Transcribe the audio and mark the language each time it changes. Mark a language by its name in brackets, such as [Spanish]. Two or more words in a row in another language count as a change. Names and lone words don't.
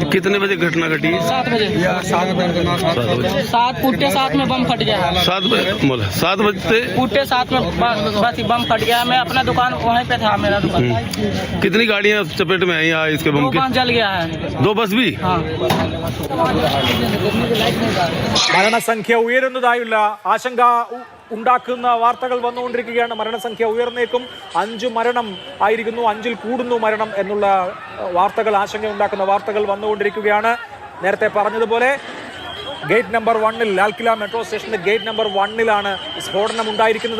[Hindi] कितने बजे घटना घटी? 7 बजे। 7 पुट्टे 7 में बम फट गया। 7 बजते पुट्टे 7 में बस बम फट गया। मैं अपना दुकान वहीं पे था, मेरा दुकान। कितनी गाड़ियां चपेट में आई इसके बम के? 2 बस जल गया है। 2 बस भी? हाँ। [Malayalam] മരണസംഖ്യ ഉയരുന്നതായുള്ള ആശങ്ക ഉണ്ടാക്കുന്ന വാർത്തകൾ വന്നുകൊണ്ടിരിക്കുകയാണ്. മരണസംഖ്യ ഉയർന്നേക്കും. 5 മരണം ആയിരിക്കുന്നു, 5-ൽ കൂടുന്നു മരണം എന്നുള്ള വാർത്തകൾ, ആശങ്ക ഉണ്ടാക്കുന്ന വാർത്തകൾ വന്നുകൊണ്ടിരിക്കുകയാണ്. നേരത്തെ പറഞ്ഞതുപോലെ ഗേറ്റ് നമ്പർ 1-ൽ, ലാൽക്കില മെട്രോ സ്റ്റേഷന്റെ ഗേറ്റ് നമ്പർ 1-ലാണ് സ്ഫോടനം ഉണ്ടായിരിക്കുന്നത്.